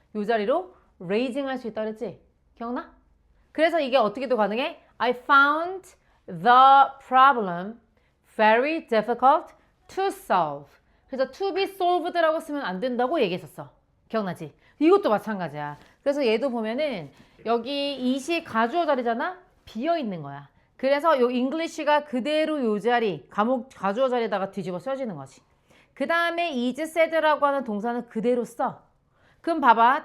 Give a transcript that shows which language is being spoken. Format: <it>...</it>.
<ko>요 자리로 raising 할 수 있다 그랬지? 기억나? 그래서 이게 어떻게도 가능해?</ko> <en>I found the problem very difficult to solve.</en> <ko>그래서</ko> <en>to be solved</en> <ko>라고 쓰면 안 된다고 얘기했었어. 기억나지? 이것도 마찬가지야. 그래서 얘도 보면은 여기 it이 가주어 자리잖아? 비어 있는 거야. 그래서 요 English가 그대로 요 자리, 과목 가주어 자리에다가 뒤집어 써지는 거지. 그 다음에</ko> <en>is said</en> <ko>라고 하는 동사는 그대로 써. 그럼 봐봐.</ko>